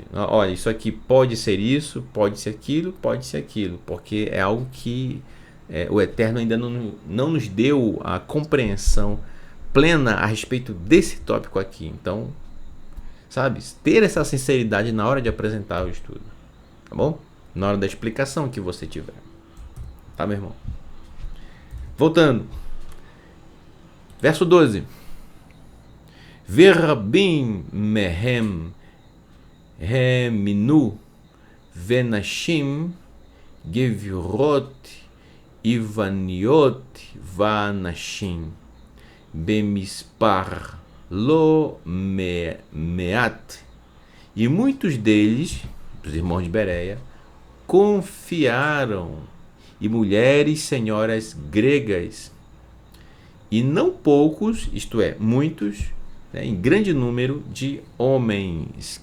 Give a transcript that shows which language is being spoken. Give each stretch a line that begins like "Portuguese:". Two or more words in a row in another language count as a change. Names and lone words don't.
Portuguese: Olha, isso aqui pode ser isso, pode ser aquilo, porque é algo que o Eterno ainda não nos deu a compreensão plena a respeito desse tópico aqui. Então, sabe, ter essa sinceridade na hora de apresentar o estudo, tá bom? Na hora da explicação que você tiver, tá, meu irmão? Voltando. Verso 12.
Hebrew: ורבים מהם האמינו ונשים גבירות יווניות ואנשים במספר לא מעט.
Portuguese: E muitos deles, os irmãos de Bereia, confiaram, e mulheres senhoras gregas, e não poucos, isto é, muitos, né, em grande número de homens.